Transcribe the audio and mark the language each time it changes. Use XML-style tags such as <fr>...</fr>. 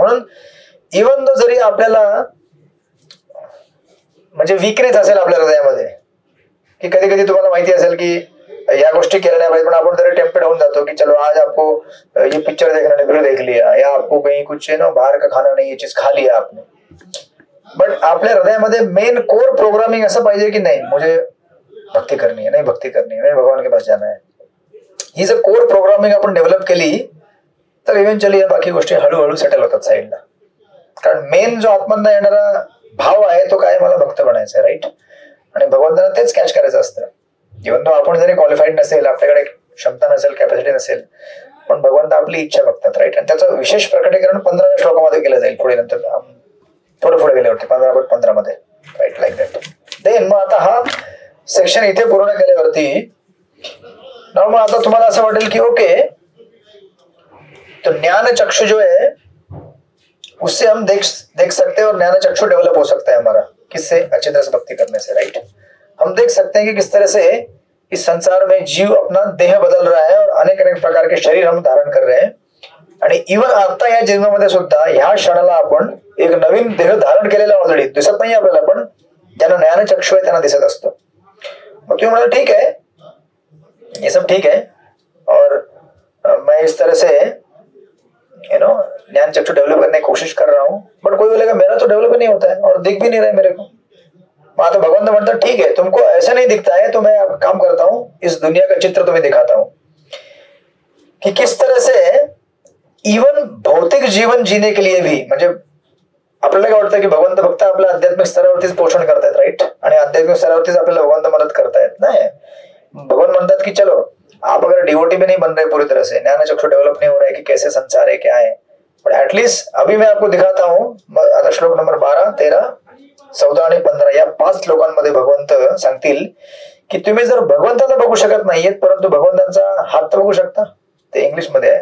<mr>म्हणून even though जरी आपल्याला म्हणजे वीकनेस असेल आपल्या हृदयामध्ये, की कधी कधी तुम्हाला माहिती असेल की या गोष्टी केल्या नाही पाहिजे, पण आपण तरी टेम्प्टेड होऊन जातो की</mr> <hi>चलो आज आपको ये पिक्चर देखना नहीं, फिर देख लिया, या आपको कहीं कुछ है ना बाहर का खाना नहीं, ये चीज खा लिया आपने.</hi> <mr>बट आपल्या हृदयामध्ये मेन कोर प्रोग्रामिंग असं पाहिजे की नाही,</mr> <hi>मुझे भक्ती करनी है, नहीं भक्ती करनी है, नहीं भगवान के पास जाना है.</hi> <mr>ही जर कोर प्रोग्रामिंग आपण डेव्हलप केली तर इव्हेंच्युअली या बाकी गोष्टी हळूहळू सेटल होतात साईडला. कारण मेन जो आत्मधनं येणारा भाव आहे तो काय, मला भक्त बनायचं आहे. राईट. आणि भगवंतांना तेच कॅच करायचं असतं. इव्हन तो आपण जरी क्वालिफाईड नसेल, आपल्याकडे क्षमता नसेल, कॅपॅसिटी नसेल, पण भगवंत आपली इच्छा बघतात. राईट. आणि त्याचं विशेष प्रकटीकरण 15व्या श्लोकामध्ये केलं जाईल पुढे, नंतर थोडं पुढे गेल्यावरती 15.15 मध्ये. राईट. Like that. देन मग आता हा सेक्शन इथे पूर्ण केल्यावरती मग आता तुम्हाला असं वाटेल की ओके,</mr> <hi>तो ज्ञान चक्षु जो है उससे हम देख सकते हैं और ज्ञान चक्षु डेवलप हो सकता है हमारा. किससे? अच्छी तरह से भक्ति करने से. राइट. हम देख सकते हैं कि किस तरह से इस संसार में जीव अपना देह बदल रहा है और अनेक अनेक प्रकार के शरीर हम धारण कर रहे हैं.</hi> <mr>आणि इव्हन आता या जन्मामध्ये सुद्धा ह्या क्षणाला आपण एक नवीन देह धारण केलेला ऑलरेडी दिसत नाही आपल्याला, पण ज्यांना ज्ञान चक्षु आहे त्यांना दिसत असतं. मग तुम्ही म्हणाल</mr> <hi>ठीक है, ये सब ठीक है, और मैं इस तरह से ज्ञान चक्षु डेवलप करने की कोशिश कर रहा हूँ, बट कोई बोलेगा मेरा तो डेवलप नहीं होता है और दिख भी नहीं रहा है मेरे को.</hi> <mr>तो भगवंत म्हणता</mr> <hi>ठीक है, तुमको ऐसा नहीं दिखता है तो मैं अब काम करता हूँ, इस दुनिया का चित्र तुम्हें दिखाता हूँ कि किस तरह से इवन भौतिक जीवन जीने के लिए भी,</hi> <mr>म्हणजे आपल्याला काय वाटतं की भगवंत फक्त आपल्या आध्यात्मिक स्तरावरतीच पोषण करतायत. राईट. आणि आध्यात्मिक स्तरावरतीच आपल्याला भगवंत मदत करतायत. नाही, भगवान म्हणतात की</mr> <hi>चलो आप अगर डिवोटी भी नहीं बन रहे पूरी तरह से, ज्ञान चक्षु डेवलप नहीं हो रहा है कि कैसे संसार है, क्या है, बट एटलीस्ट अभी मैं आपको दिखाता हूँ.</hi> <mr>आता श्लोक नंबर 12, 13, 14 आणि 15 या 5 श्लोकांमध्ये भगवंत सांगतील की तुम्ही जर भगवंताला बघू शकत नाहीयेत, परंतु भगवंतांचा हात तर बघू शकता. ते इंग्लिश मध्ये आहे.</mr>